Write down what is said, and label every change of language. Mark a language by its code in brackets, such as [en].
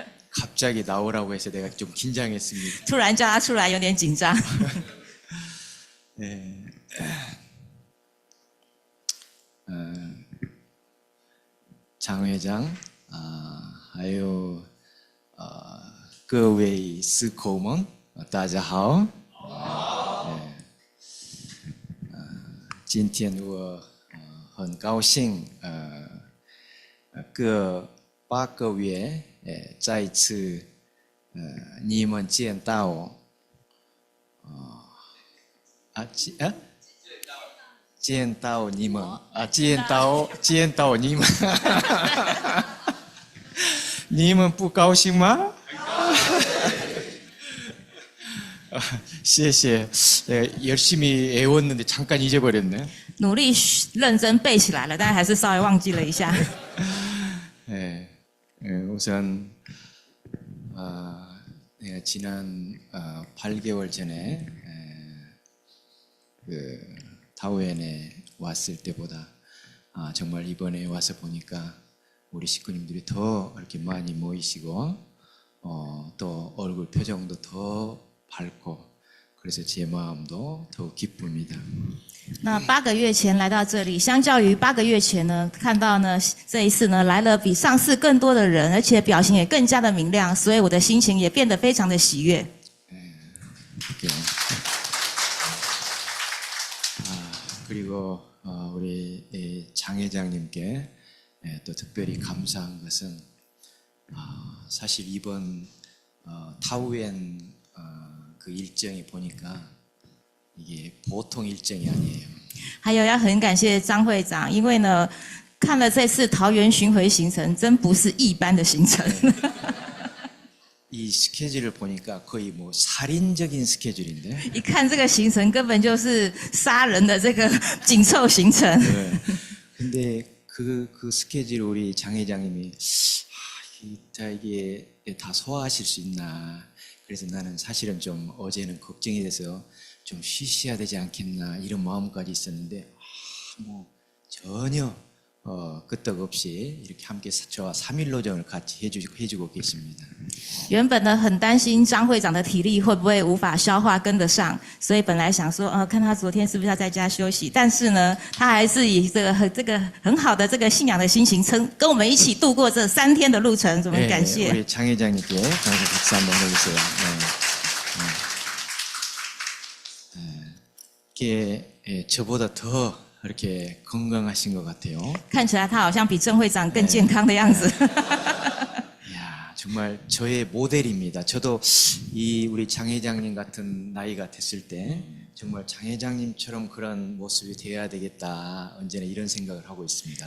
[ko] 갑자기 나오라고 해서 내가 좀 긴장했습니다. [zh] 突然叫他出来有点紧张。 장 회장, 还有各位师口们，大家好。今天我很高兴，各8个月再次你们见到见到你们见到你们，你们不高兴吗？ [ko] 谢谢， 열심히 외웠는데 잠깐 잊어버렸네. [zh] 努力认真背起来了，但还是稍微忘记了一下。 [ko] 우선 내가 지난 8개월 전에 그 타우엔에 왔을 때보다 정말 이번에 와서 보니까 우리 식구님들이 더 이렇게 많이 모이시고 또 얼굴 표정도 더 밝고 그래서 제 마음도 더 기쁩니다. [zh] 那8个月前来到这里，相较于8个月前呢，看到呢这一次呢来了比上次更多的人，而且表情也更加的明亮，所以我的心情也变得非常的喜悦。 [ko] 그리고 우리 장 회장님께 또 특별히 감사한 것은 사실 이번 타우엔 그 일정이 보니까 이게 보통 일정이 아니에요. [zh] 还有要很感谢张会长，因为呢看了这次桃园巡回行程，真不是一般的行程。 [ko] 이 스케줄을 보니까 거의 뭐 살인적인 스케줄인데. [zh] 一看这个行程，根本就是杀人的这个紧凑行程。 [ko] 네. 근데 그 스케줄 우리 장 회장님이 이게 다 소화하실 수 있나. 그래서 나는 사실은 좀 어제는 걱정이 돼서 좀 쉬셔야 되지 않겠나 이런 마음까지 있었는데 뭐 전혀 끄떡없이 이렇게 함께 저와 3일 노정을 같이 해주고 계십니다. [zh] 原本呢很担心张会长的体力会不会无法消化跟得上，所以本来想说看他昨天是不是要在家休息，但是呢他还是以这个很好的这个信仰的心情跟我们一起度过这3天的路程，我们感谢。 [ko] 우리 장 회장님께 장사 박수 한번 해주세요. 이게 저보다 더 이렇게 건강하신 것 같아요. [zh] 看起来他好像比郑会长更健康的样子。 [ko] 이야, 정말 저의 모델입니다. 저도 이 우리 장 회장님 같은 나이가 됐을 때 정말 장 회장님처럼 그런 모습이 되어야 되겠다. 언제나 이런 생각을 하고 있습니다.